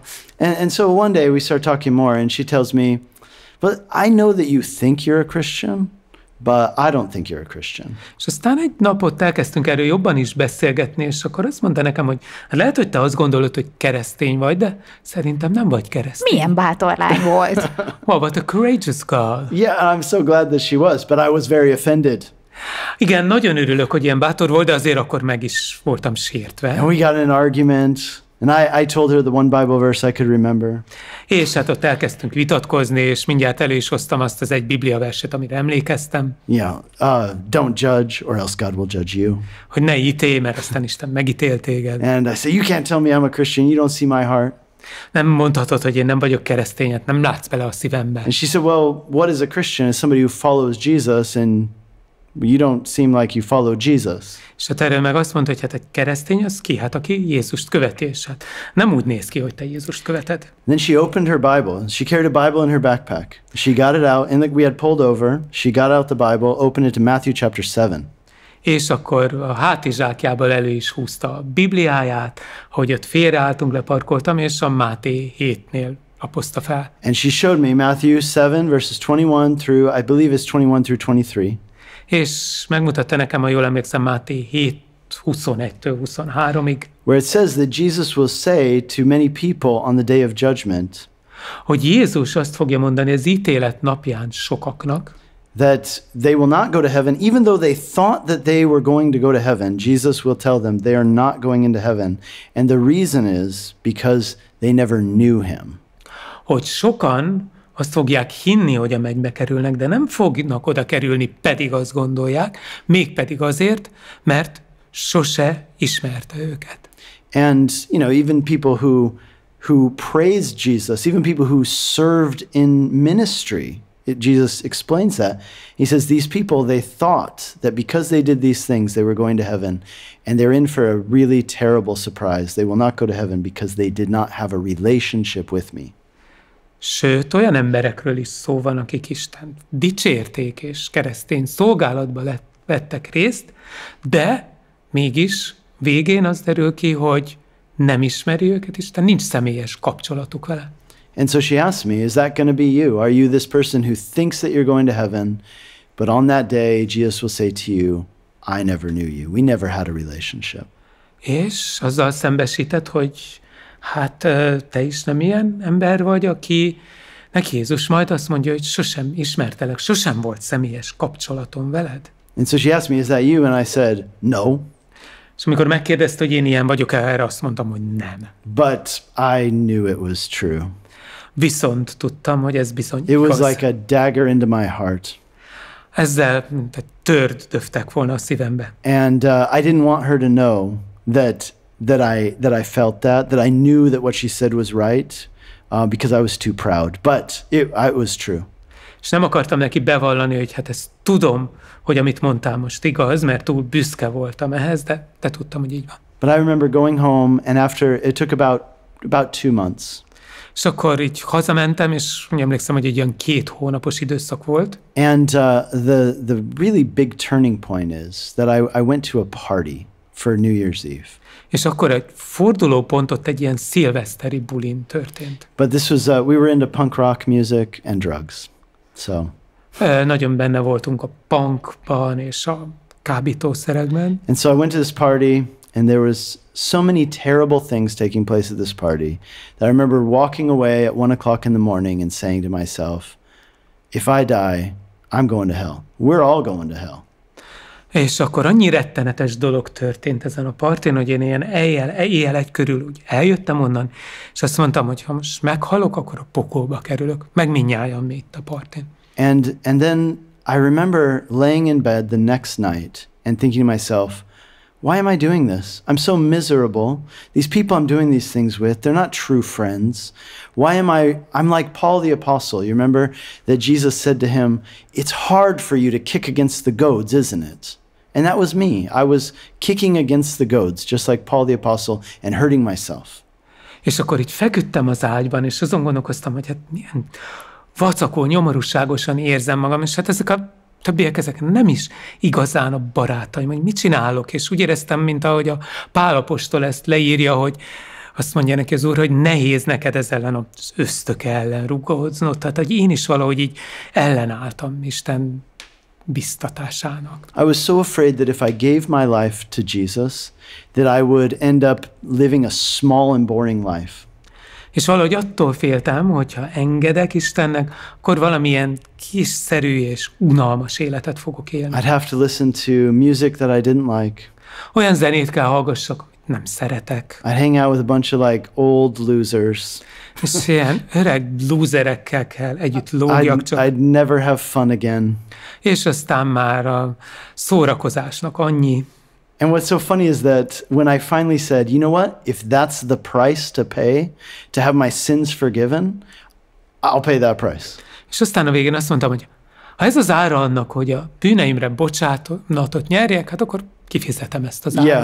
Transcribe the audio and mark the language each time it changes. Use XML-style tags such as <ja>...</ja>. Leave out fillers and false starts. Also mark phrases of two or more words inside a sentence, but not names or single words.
<en>And so one day we start talking more, and she tells me, but I know that you think you're a Christian, but I don't think you're a Christian.</en> <hu>És aztán egy napot elkezdtünk erről jobban is beszélgetni, és akkor azt mondta nekem, hogy hát lehet, hogy te azt gondolod, hogy keresztény vagy, de szerintem nem vagy keresztény. Milyen bátor lány volt.</hu> <en>Well, what a courageous girl. Yeah, I'm so glad that she was, but I was very offended.</en> <hu>Igen, nagyon örülök, hogy ilyen bátor volt, de azért akkor meg is voltam sértve.</hu> <en>And we got in an argument. And I told her the one Bible verse I could remember.</en> <hu>És hát ott elkezdtünk vitatkozni, és mindjárt elő is hoztam azt az egy Biblia verset, amire emlékeztem.</hu> <en>Yeah, don't judge, or else God will judge you.</en> <hu>Hogy ne ítélj, mert aztán Isten megítél téged.</hu> <en>And I said, you can't tell me I'm a Christian. You don't see my heart.</en> <hu>Nem mondhatod, hogy én nem vagyok keresztény, hát nem látsz bele a szívembe.</hu> <en>And she said, well, what is a Christian? It's somebody who follows Jesus and You don't seem like you follow Jesus.</en> <hu>És hát erről meg azt mondta, hogy hát egy keresztény az ki? Hát aki Jézust követi, és hát nem úgy néz ki, hogy te Jézust követed.</hu> <en>Then she opened her Bible. She carried a Bible in her backpack. She got it out, and we had pulled over. She got out the Bible, opened it to Matthew chapter 7.</en> <hu>És akkor a hátizsákjából elő is húzta a Bibliáját, hogy ott félreálltunk, leparkoltam, és a Máté 7-nél lapozta fel.</hu> <en>And she showed me Matthew 7 verses 21 through, I believe it's 21 through 23.</en> <hu>És megmutatta nekem, ha jól emlékszem, Máté 7, 21-től 23-ig,</hu> <en>where it says that Jesus will say to many people on the day of judgment</en> <hu>hogy Jézus azt fogja mondani az ítélet napján sokaknak,</hu> <en>that they will not go to heaven, even though they thought that they were going to go to heaven. Jesus will tell them they are not going into heaven. And the reason is because they never knew him.</en> <hu>Hogy sokan azt fogják hinni, hogy a mennybe kerülnek, de nem fognak oda kerülni, pedig azt gondolják, mégpedig azért, mert sose ismerte őket.</hu> <en>And, even people who praised Jesus, even people who served in ministry, Jesus explains that. He says these people, they thought that because they did these things, they were going to heaven, and they're in for a really terrible surprise. They will not go to heaven because they did not have a relationship with me.</en> <hu>Sőt, olyan emberekről is szó van, akik Istent dicsérték és keresztény szolgálatba vettek részt, de mégis végén az derül ki, hogy nem ismeri őket Isten, nincs személyes kapcsolatuk vele.</hu> <en>And so she asked me, is that going to be you? Are you this person who thinks that you're going to heaven, but on that day Jesus will say to you, I never knew you. We never had a relationship.</en> <hu>És azzal szembesített, hogy hát te is nem ilyen ember vagy, akinek Jézus majd azt mondja, hogy sosem ismertelek, sosem volt személyes kapcsolatom veled.</hu> <en>And so she asked me, is that you? And I said, no.</en> <hu>És amikor megkérdezte, hogy én ilyen vagyok, erre azt mondtam, hogy nem.</hu> <en>But I knew it was true.</en> <hu>Viszont tudtam, hogy ez bizony</hu> <en>It was</en> <hu>igaz.</hu> <en>like a dagger into my heart.</en> <hu>Ezzel mint egy tört döftek volna a szívembe.</hu> <en>And I didn't want her to know that I felt that I knew that what she said was right, because I was too proud. But it was true.</en> <hu>És nem akartam neki bevallani, hogy hát ezt tudom, hogy amit mondtál most igaz, mert túl büszke voltam ehhez, de tudtam, hogy így van.</hu> <en>But I remember going home, and after it took about 2 months.</en> <hu>És akkor így hazamentem, és emlékszem, hogy egy olyan 2 hónapos időszak volt.</hu> <en>And the really big turning point is that I went to a party for New Year's Eve.</en> <hu>És akkor egy fordulópont ott egy ilyen szilveszteri bulin történt.</hu> <en>But this was, we were into punk rock music and drugs. So.</en> <hu>Nagyon benne voltunk a punkban és a kábítószerekben.</hu> <en>And so I went to this party, and there was so many terrible things taking place at this party that I remember walking away at 1 o'clock in the morning and saying to myself, if I die, I'm going to hell. We're all going to hell.</en> <hu>És akkor annyi rettenetes dolog történt ezen a partin, hogy én ilyen éjjel 1 körül úgy eljöttem onnan, és azt mondtam, hogy ha most meghalok, akkor a pokolba kerülök, meg mindnyájan mi itt a partin.</hu> <en>And then I remember laying in bed the next night and thinking to myself, why am I doing this? I'm so miserable. These people I'm doing these things with, they're not true friends. Why am I'm like Paul the Apostle. You remember that Jesus said to him, it's hard for you to kick against the goads, isn't it? And that was me. I was kicking against the goads, just like Paul the Apostle, and hurting myself.</en> <hu>És akkor így feküdtem az ágyban, és azon gondolkoztam, hogy hát milyen vacakó, nyomorúságosan érzem magam, és hát ezek a többiek ezek nem is igazán a barátaim, hogy mit csinálok, és úgy éreztem, mint ahogy a Pál apostol ezt leírja, hogy azt mondja neki az Úr, hogy nehéz neked ez ellen az ösztök ellen rugóznod, tehát hogy én is valahogy így ellenálltam Isten biztatásának.</hu> <en>I was so afraid that if I gave my life to Jesus, that I would end up living a small and boring life.</en> <hu>És valahogy attól féltem, hogyha engedek Istennek, akkor valamilyen kiszerű és unalmas életet fogok élni.</hu> <en>I'd have to listen to music that I didn't like.</en> <hu>Olyan zenét kell hallgassak, amit nem szeretek.</hu> <en>I'd hang out with a bunch of like old losers.</en> <hu>És ilyen öreg lúzerekkel kell együtt lógjak csak.</hu> <en>I'd never have fun again.</en> <hu>És aztán már a szórakozásnak annyi.</hu> <en>And what's so funny is that when I finally said, you know what, if that's the price to pay to have my sins forgiven, I'll pay that price.</en> <hu>És aztán a végén azt mondtam, hogy Ha ez az ára annak, hogy a bűneimre bocsánatot nyerjek, hát akkor kifizetem ezt az árat.</hu>